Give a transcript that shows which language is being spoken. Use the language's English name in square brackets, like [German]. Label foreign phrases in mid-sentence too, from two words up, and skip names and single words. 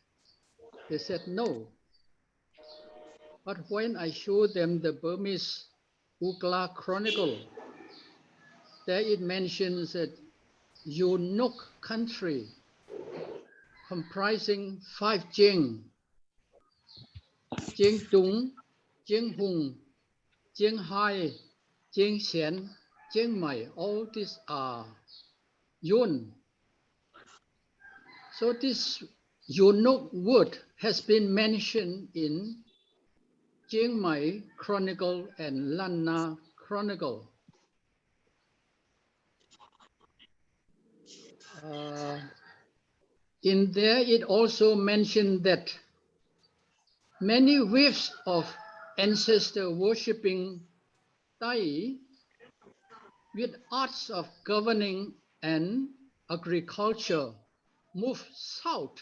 [English] They said no. But when I showed them the Burmese Ukla Chronicle, there it mentions that Yunuk country comprising 5 Jing, Jing Tung, Jing Hung, Jing Hai, Jing Xian, Jing Mai, all these are Yun. So this Yunuk word has been mentioned in Jing Mai Chronicle and Lanna Chronicle. In there, it also mentioned that many waves of ancestor worshipping Tai with arts of governing and agriculture moved south.